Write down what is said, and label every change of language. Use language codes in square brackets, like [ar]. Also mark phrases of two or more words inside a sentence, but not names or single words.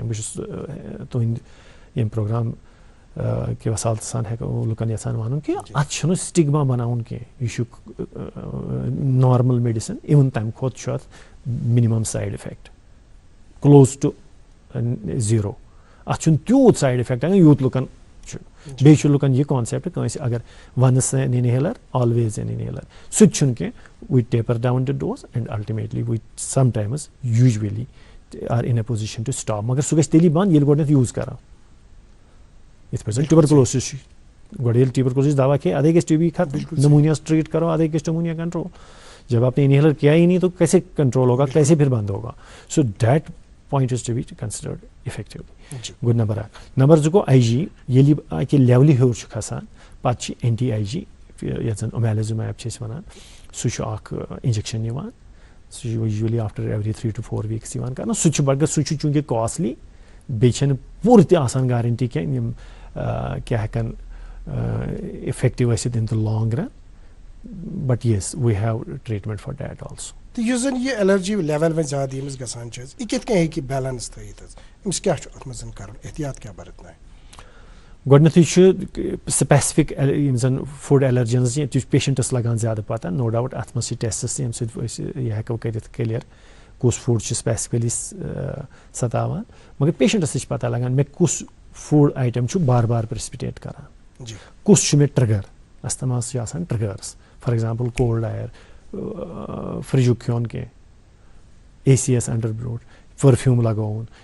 [ks] بہٕ چھُس تُہنٛدِ ییٚمہِ پروگرام کہِ وسالتہٕ سان ہٮ۪کو لُکن یژھان ونُن کہِ اتھ چھُنہٕ سٹِگما بناوُن کینٛہہ یہِ چھُ [en] normal medicine [ks] اِوٕن تمہِ کھۄتہٕ چھُ اتھ [en] minimum side effect close to 0 [ks] اتھ چھُنہٕ تیوٗت [en] side effect [ks] یوٗت لُکن بیٚیہِ چھُ لُکن یہِ کانسیپٹ کٲنٛسہِ اگر [en] once an inhaler always an inhaler [ks] سُہ تہِ چھُنہٕ کینٛہہ [en] we taper down the dose and ultimately we sometimes usually are in a position to stop [ks] مگر سُہ گژھِ تیٚلی بنٛد ییٚلہِ گۄڈٕنٮ۪تھ یوٗز کرو یِتھ پٲٹھۍ زن ٹیوبرکلوسس چھُ گۄڈٕ ییٚلہِ ٹیوبرکلوسس دوا کھیٚیہِ ادے گژھِ ٹی بی ختم [en] pneumonias treat [ks] کرو ادے گژھِ [en] pneumonia control [ur] جب آپ نے انہیلر کیا ہی نہیں تو کیسے کنٹرول ہوگا کیسے پھر بند ہوگا [en] so that point is to be considered effectively [ks] گوٚو نمبر اکھ نمبر زٕ گوٚو آی جی ییٚلہِ یہِ اکہِ لیولہِ ہیوٚر چھُ کھسان پتہٕ چھِ [en] anti IgE [ks] یتھ زن اومیلزومیب چھِ أسۍ ونان سُہ چھُ اکھ انجکشن یِوان سُہ چھُ [en] usually after every 3 to 4 weeks [ks] یِوان کرنہٕ سُہ چھُ مگر سُہ چھُ چوٗنٛکہِ کاسٹلی بیٚیہِ چھنہٕ پوٗرٕ تہِ آسان گارنٹی کینٛہہ یِم کیٛاہ ہٮ۪کن افیکٹِو ٲسِتھ [en] in the long run but yes we have treatment for that also [ks] تہٕ یُس زن یہِ [en] allergy level [ks] وۄنۍ زیادٕ ییٚمِس گژھان چھِ حظ یہِ کِتھ کٔنۍ ہیٚکہِ بیلنس تھٲیِتھ حظ أمِس کیٛاہ چھُ اتھ منٛز کرُن احتیاط کیٛاہ برتناوِ گۄڈٕنیتھٕے چھُ سپیسفک یِم زن [en] food allergens [ks] چھِ تہِ چھُ پیشنٹس لگان زیادٕ پتہ [en] no doubt [ks] اتھ منٛز چھِ ٹیسٹس ییٚمہِ سۭتۍ أسۍ یہِ ہٮ۪کو کٔرِتھ کلیر کُس فوڈ چھُ سپیسفکلی ستاوان مگر پیشنٹس تہِ چھِ پتہ لگان مےٚ کُس [en] food item [ks] چھُ بار بار پرسپِٹیٹ کران کُس چھُ مےٚ ٹرگر استماس چھِ آسان ٹرگٲرٕس [en] for example cold air [ks] فرجُک کھیوٚن کینٛہہ اے سی یس انڈر برٛونٛٹھ پٔرفیوٗم لگاوُن